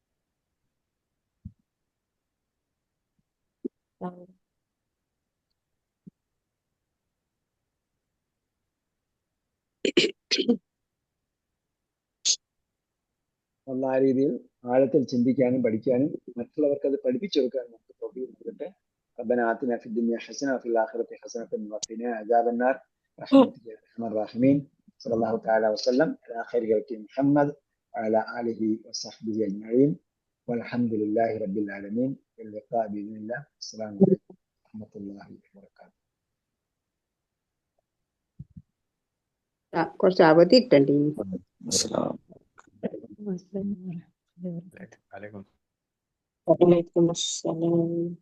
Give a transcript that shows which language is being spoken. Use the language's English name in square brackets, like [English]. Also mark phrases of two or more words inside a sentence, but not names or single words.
[Malayalam] ഉള്ള ആ രീതിയിൽ ആഴത്തിൽ ചിന്തിക്കാനും പഠിക്കാനും മറ്റുള്ളവർക്ക് അത് പഠിപ്പിച്ചു കൊടുക്കാനും നമുക്ക് തൗഫീഖ് നൽകട്ടെ. [Arabic] ربنا آتنا في الدنيا حسنة وفي الآخرة حسنة وقنا عذاب النار برحمتك يا أرحم الراحمين. صلى الله تعالى وسلم على خير خلق محمد وعلى آله وصحبه أجمعين والحمد لله رب العالمين. اللقاء بإذن الله. السلام عليكم ورحمة الله وبركاته. [Malayalam] കുറച്ച് അവധി ഇട്ടണ്ടി. [Arabic] وعليكم السلام.